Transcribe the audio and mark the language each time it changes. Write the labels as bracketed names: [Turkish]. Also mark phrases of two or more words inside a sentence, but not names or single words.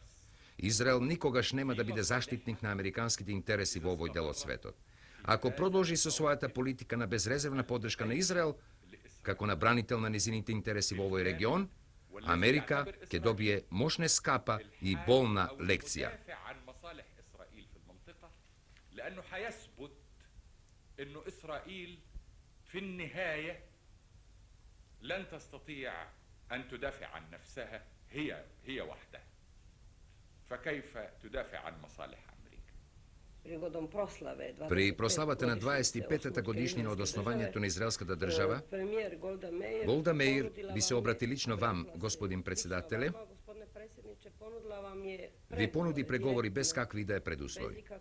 [Macedonian] Израел никогаш нема да биде заштитник на американските интереси во овој дел од светот. Ако продолжи со својата политика на безрезервна поддршка на Израел, како на бранител на незините интереси во овој регион, Америка ќе добие мощне скапа и болна лекција. [Arabic] لأنه حيثبت إنه إسرائيل في النهاية لن تستطيع أن تدافع عن نفسها هي وحدها فكيف تدافع عن مصالح أمريكا؟ [Macedonian] При прославата на 25-та годишнина од основањето на израелската држава, Голда Меир би се обрати лично вам, господин председателе, ви понуди преговори без какви да е предуслови.